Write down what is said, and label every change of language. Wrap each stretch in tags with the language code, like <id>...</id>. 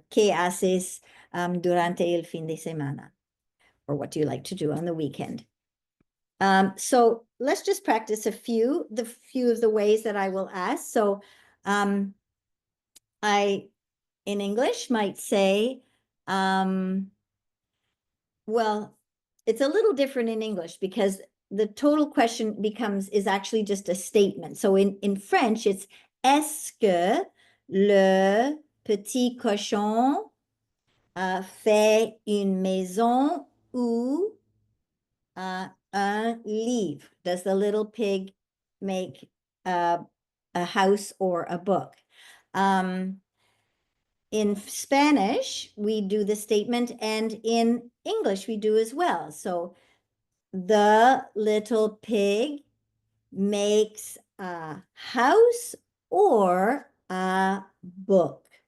<en>Or</en> <es>¿qué haces durante el fin de semana?</es> <en>Or what do you like to do on the weekend? So let's just practice a few of the ways that I will ask. So I, in English, might say, well, it's a little different in English because the total question is actually just a statement. So in French, it's</en> <fr>est-ce que le petit cochon fait une maison ou un livre?</fr> <en>Does the little pig make a house or a book? In Spanish, we do the statement, and in English, we do as well. So the little pig makes a house or a book.</en>